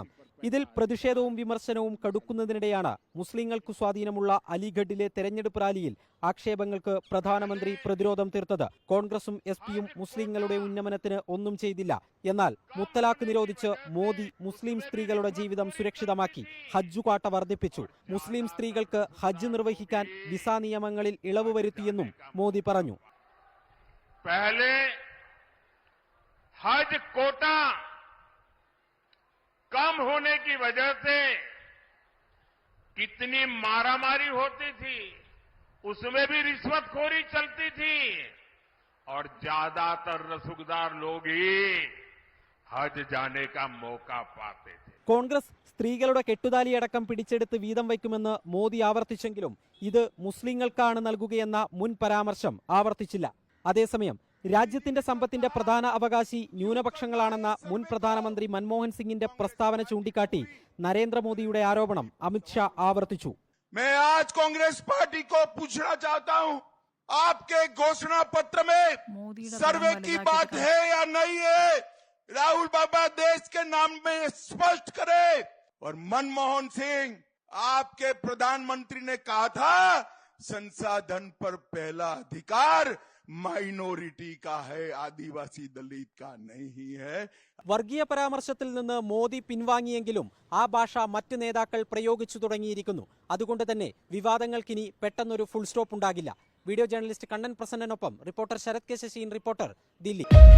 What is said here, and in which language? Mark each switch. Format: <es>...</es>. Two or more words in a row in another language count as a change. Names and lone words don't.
<ml>ഇതിൽ പ്രതിഷേധവും വിമർശനവും കടുക്കുന്നതിനിടെയാണ് മുസ്ലിങ്ങൾക്ക് സ്വാധീനമുള്ള അലിഗഡിലെ തെരഞ്ഞെടുപ്പ് റാലിയിൽ ആക്ഷേപങ്ങൾക്ക് പ്രധാനമന്ത്രി പ്രതിരോധം തീർത്തത്. കോൺഗ്രസും എസ്-പിയും മുസ്ലിങ്ങളുടെ ഉന്നമനത്തിന് ഒന്നും ചെയ്തില്ല. എന്നാൽ മുത്തലാഖ് നിരോധിച്ച് മോദി മുസ്ലിം സ്ത്രീകളുടെ ജീവിതം സുരക്ഷിതമാക്കി. ഹജ്ജ് ക്വാട്ട വർദ്ധിപ്പിച്ചു. മുസ്ലിം സ്ത്രീകൾക്ക് ഹജ്ജ് നിർവഹിക്കാൻ വിസ നിയമങ്ങളിൽ ഇളവ് വരുത്തിയെന്നും മോദി പറഞ്ഞു.</ml> <hi>पहले हज कोटा कम होने की वजह से कितनी मारामारी होती थी, उसमें भी रिश्वतखोरी चलती थी और ज्यादातर रसूखदार लोग ही हज जाने का मौका पाते थे.</hi> <ml>കോൺഗ്രസ് സ്ത്രീകളുടെ കെട്ടുതാലിയടക്കം പിടിച്ചെടുത്ത് വീതം വയ്ക്കുമെന്ന് മോദി ആവർത്തിച്ചെങ്കിലും ഇത് മുസ്ലിങ്ങൾക്കാണ് നൽകുകയെന്ന മുൻ പരാമർശം ആവർത്തിച്ചില്ല. അതേസമയം രാജ്യത്തിന്റെ സമ്പത്തിന്റെ പ്രധാന അവകാശി ന്യൂനപക്ഷങ്ങളാണെന്ന മുൻ പ്രധാനമന്ത്രി മൻമോഹൻ സിംഗിന്റെ പ്രസ്താവന ചൂണ്ടിക്കാട്ടി നരേന്ദ്രമോദിയുടെ ആരോപണം അമിത്ഷാ ആവർത്തിച്ചു.</ml> <hi>मैं आज कांग्रेस पार्टी को पूछना चाहता हूं, आपके घोषणा पत्र में सर्वे की बात है या नहीं है? राहुल बाबा देश के नाम में स्पष्ट करे. और मनमोहन सिंह, आपके प्रधानमंत्री ने कहा था संसाधन पर पहला अधिकार माइनॉरिटी का है, आदिवासी दलित का नहीं है.</hi> <ml>വർഗീയ പരാമർശത്തിൽ നിന്ന് മോദി പിൻവാങ്ങിയെങ്കിലും ആ ഭാഷ മറ്റ് നേതാക്കൾ പ്രയോഗിച്ചു തുടങ്ങിയിരിക്കുന്നു. അതുകൊണ്ട് തന്നെ വിവാദങ്ങൾക്കിനി പെട്ടെന്നൊരു</ml> <en>full stop</en> <ml>ഉണ്ടാകില്ല. വീഡിയോ ജേർണലിസ്റ്റ് കണ്ണൻ പ്രസന്നനൊപ്പം റിപ്പോർട്ടർ ശരത് കെ ശശീൻ.</ml>